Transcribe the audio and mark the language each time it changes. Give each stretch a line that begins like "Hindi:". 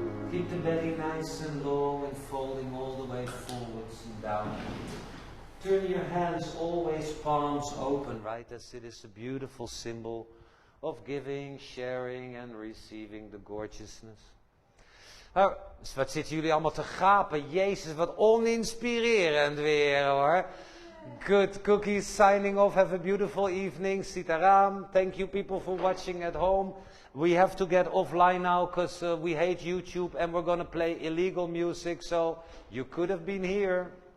English: Keep the belly nice and low and folding all the way forwards and down. Turn your hands always palms open, right? As it is a beautiful symbol of giving, sharing and receiving the gorgeousness.
Dutch: Nou, wat zitten jullie allemaal te gapen? Jezus, wat oninspirerend weer hoor.
English: Good cookies signing off. Have a beautiful evening. Sitaram. Thank you people for watching at home. We have to get offline now because we hate YouTube and we're going to play illegal music. So you could have been here.